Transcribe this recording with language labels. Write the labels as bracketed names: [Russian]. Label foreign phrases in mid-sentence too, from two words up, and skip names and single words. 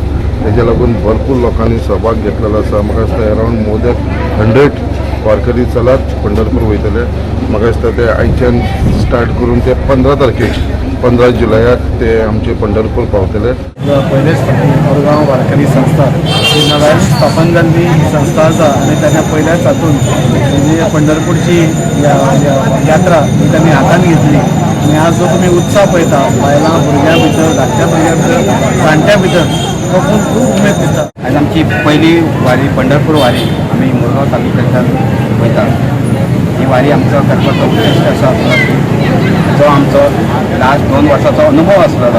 [Konkani] तेच्या लागून भरपूर लोकांनी सहभाग घेतलेलो आसा. म्हाका दिसता [English] around more than [Konkani] 100 वारकरी चलात पंढरपूर वयतले. म्हाका दिसता ते आयच्यान स्टार्ट करून ते 15 तारखेक 15 जुलयाक ते आमचे पंढरपूर पावतले. पहिलेच मुरगांव वारकरी संस्था ही नव्यान स्थापन जाल्ली संस्था आसा आनी [Marathi] त्यांना पहिल्याच हातून म्हणजे पंढरपूरची यात्रा ही त्यांनी हातान घेतली. [Konkani] आणि आज जो तुम्ही उत्साह पळयता बायलां भुरग्यां भितर, धाकट्या भुरग्यां भितर, जाणट्या भितर, तो खूब उमेद दिसता. आज आमची पहिली वारी पंढरपूर वारी आम्ही मुरगांव तालुक्यांत वयता. ही वारी आमचो करपाचो उद्देश आसा जो आमचो लास्ट 2 वर्साचो अनुभव आसलेलो.